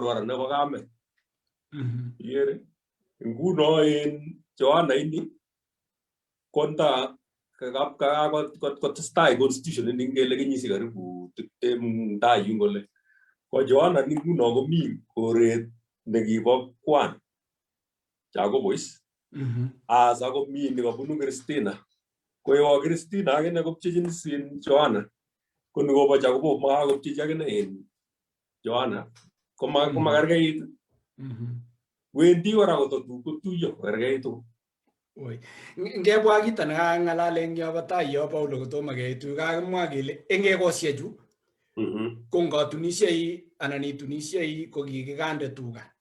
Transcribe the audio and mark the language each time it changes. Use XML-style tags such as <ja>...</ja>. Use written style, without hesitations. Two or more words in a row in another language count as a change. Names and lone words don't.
<kln>wara nebo kamet yere nguno en Joanna ini konta kotestai constitution ini ngele kenyisiek karibu 20 tai yu ngole ko Joanna ni nguno komi koret nekibo kwan chako boys as ako mi nekabunu Christina ko yo Christina akine kopchechin sin Joanna ko nikobo chako makakopchechi akine en Joanna ko makerkeit wendi kora kotuyo kerkeitu. Ngebwa kito nekang'alale eng yobo tai yo Paulo kotomo keitu kakimwa kele eng ekosiechu ko ngatunisiei anan itunisiei ko kikikande tuga</kln>